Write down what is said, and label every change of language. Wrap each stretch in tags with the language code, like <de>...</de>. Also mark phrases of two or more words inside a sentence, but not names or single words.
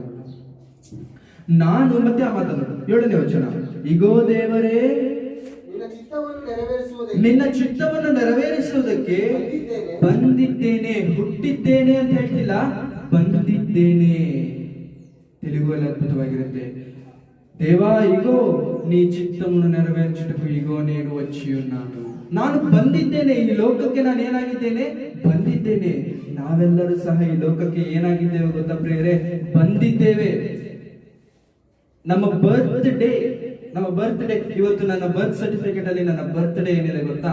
<kn>ನಾನು ಮತ್ತೆ ಆ ಮಾತನ್ನು 7ನೇ ವಚನ, ಇಗೋ ದೇವರೇ ನಿನ್ನ ಚಿತ್ತವನ್ನು ನೆರವೇರಿಸುವುದಕ್ಕೆ ಬಂದಿದ್ದೇನೆ. ಹುಟ್ಟಿದ್ದೇನೆ ಅಂತ ಹೇಳ್ತಿಲ್ಲ, ಬಂದಿದ್ದೇನೆ. ತೆಲುಗಲ್ಲಿ ಅದ್ಭುತವಾಗಿರುತ್ತೆ.</kn> <te>దేవా ఇగో నీ చిత్తమును నెరవేర్చుటకు ఇగో నేను వచ్చి ఉన్నాను.</te> <kn>ನಾನು ಬಂದಿದ್ದೇನೆ. ಈ ಲೋಕಕ್ಕೆ ನಾನು ಏನಾಗಿದ್ದೇನೆ? ಬಂದಿದ್ದೇನೆ. ನಾವೆಲ್ಲರೂ ಸಹ ಈ ಲೋಕಕ್ಕೆ ಏನಾಗಿದ್ದೇವೆ ಗೊತ್ತಾ ಪ್ರಿಯರೇ? ಬಂದಿದ್ದೇವೆ. ನಮ್ಮ</kn> <en>birth day</en> <kn>ಇವತ್ತು ನನ್ನ</kn> <en>birth certificate</en> <kn>ಅಲ್ಲಿ ನನ್ನ</kn> <en>birth day</en> <kn>ಏನಿದೆ ಗೊತ್ತಾ?</kn>